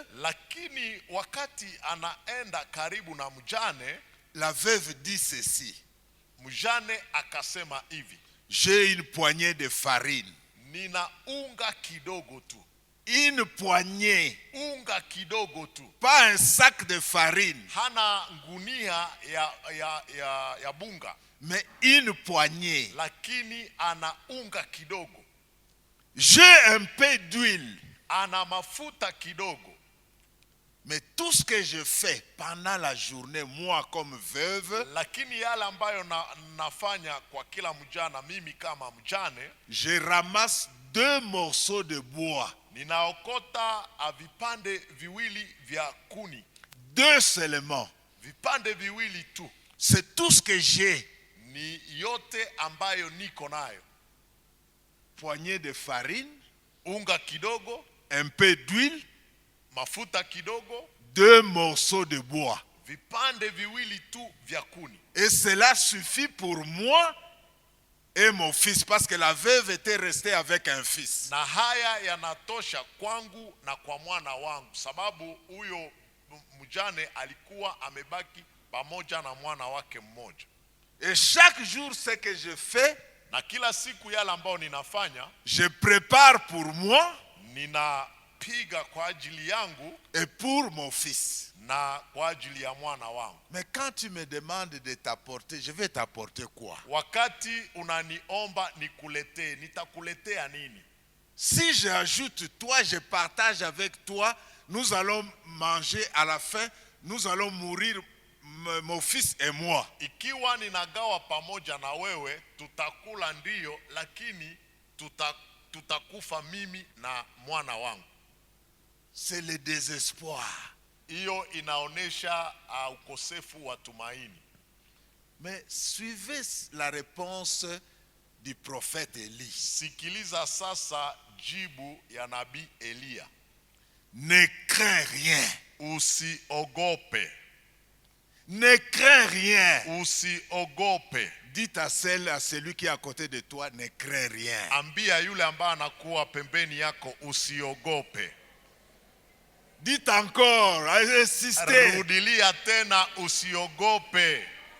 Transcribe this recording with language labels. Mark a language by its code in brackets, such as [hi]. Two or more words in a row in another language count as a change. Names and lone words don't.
[sw] lakini wakati anaenda karibu na mjane, [fr] la veuve dit ceci. [sw] Mjane akasema hivi, [fr] j'ai une poignée de farine. [sw] Nina unga kidogo tu. [fr] Une poignée. [sw] Unga kidogo tu. [fr] Pas un sac de farine. [sw] Hana ngunia ya bunga. [fr] Mais une poignée. [sw] Lakini ana unga kidogo. [fr] J'ai un peu d'huile. [sw] Ana mafuta kidogo. [fr] Mais tout ce que je fais pendant la journée, moi comme veuve, [sw] lakini yale ambayo nafanya kwa kila mjana mimi kama mjane, [fr] je ramasse 2 morceaux de bois. [sw] Ninaokota vipande viwili vya kuni. [fr] 2 seulement. [sw] Vipande viwili tu. [fr] C'est tout ce que j'ai. [sw] Ni yote ambayo niko nayo. [fr] Poignée de farine, [sw] unga kidogo, [fr] un peu d'huile, [sw] mafuta kidogo, [fr] 2 morceaux de bois. [sw] Vipande viwili tu vya kuni. [fr] Et cela suffit pour moi et mon fils, parce que la veuve était restée avec un fils. [sw] Na haya yanatosha kwangu na kwa mwana wangu, sababu huyo mjane alikuwa amebaki pamoja na mwana wake mmoja. [fr] Et chaque jour ce que je fais, [sw] na kila siku yale ambao ninafanya, [fr] je prépare pour moi, [sw] ninapiga kwa ajili yangu [fr] et pour mon fils, [sw] na kwa ajili ya mwana wangu. [fr] Mais quand tu me demandes de t'apporter, je vais t'apporter quoi? [sw] Wakati unaniomba nikuletee, nitakuletea nini? [fr] Si j'ajoute toi, je partage avec toi, nous allons manger à la fin, nous allons mourir, mon fils et moi. [sw] Ikiwa ninagawa pamoja na wewe, tutakula ndiyo, lakini tutakufa mimi na mwana wangu. [fr] C'est le désespoir. [sw] Iyo inaonesha ukosefu wa tumaini. [fr] Mais suivez la réponse du prophète Élie. [sw] Sikiliza sasa jibu ya nabii Eliya. [fr] Ne crains rien. [sw] Usiogope. [fr] Ne crains rien. [sw] Usiogope. [fr] Dites à celui qui est à côté de toi, ne crains rien. [sw] Ambia yule ambaye anakuwa pembeni yako, usiogope. [fr] Dites encore, insistez. [sw] Rudilia tena, usiogope.